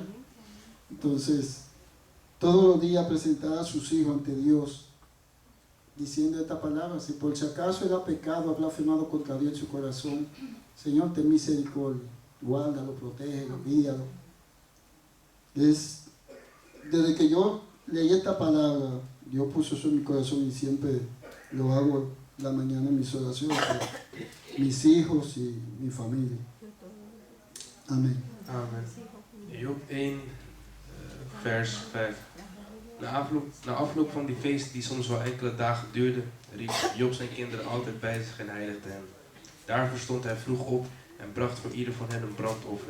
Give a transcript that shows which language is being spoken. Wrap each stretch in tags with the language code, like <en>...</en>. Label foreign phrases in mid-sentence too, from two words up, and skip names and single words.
<es>Entonces, todos los días presentar a sus hijos ante Dios, diciendo esta palabra: si por si acaso era pecado, ha blasfemado contra Dios en su corazón, Señor, ten misericordia, guárdalo, protégelo, guíalo. Desde que yo leí esta palabra, Dios puso eso en mi corazón y siempre lo hago la mañana en mis oraciones por mis hijos y mi familia. Amen.</es> <nl>Amen. Job 1, vers 5. Na afloop van die feest, die soms wel enkele dagen duurde, riep Job zijn kinderen altijd bij zich en heiligde hen. Daarvoor stond hij vroeg op en bracht voor ieder van hen een brandoffer.</nl>